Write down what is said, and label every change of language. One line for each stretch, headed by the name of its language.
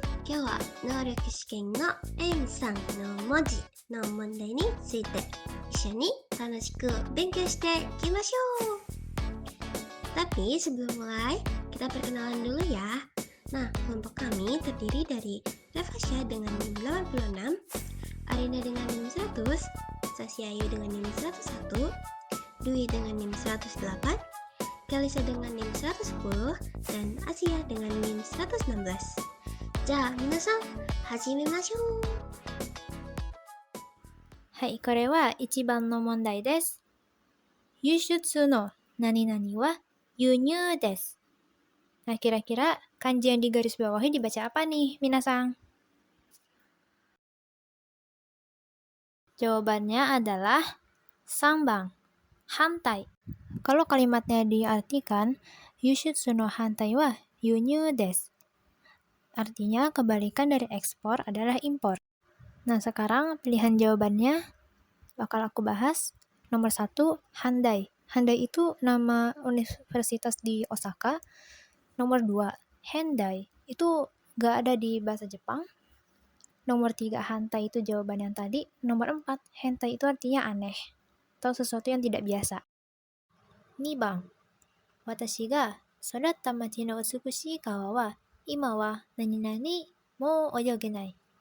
Japanese: 今日は能力試験の N3 の文字の問題について一緒に楽しく勉強していきましょう.
Indonesian: Tapi sebelum mulai, kita perkenalan dulu ya. Nah, kelompok kami terdiri dari Revasya dengan NIM 86, Arina dengan NIM 100, Sasya Ayu dengan NIM 101, Dwi dengan NIM 108, Kalisa dengan NIM 110, dan Asia dengan NIM 116.
Japanese: じゃあ皆さん、始めましょう。はい、これは1番の問題です。輸出の何々は輸入です。
Indonesian: Nah, kira-kira kanji yang di garis bawahi dibaca apa nih,
Japanese: minasan?
Indonesian: Jawabannya adalah
Japanese: sangbang,
Indonesian: hantai. Kalau kalimatnya diartikan,
Japanese: yushutsu no hantai wa yunyu desu.
Indonesian: Artinya, kebalikan dari ekspor adalah impor. Nah, sekarang pilihan jawabannya bakal aku bahas. Nomor 1, Handai. Handai itu nama universitas di Osaka. Nomor 2, Hendai. Itu gak ada di bahasa Jepang. Nomor 3, Hantai itu jawaban yang tadi. Nomor 4, Hentai itu artinya aneh atau sesuatu yang tidak biasa.
Japanese: 2番、私が育った町の美しい川は今は何々もう泳げない.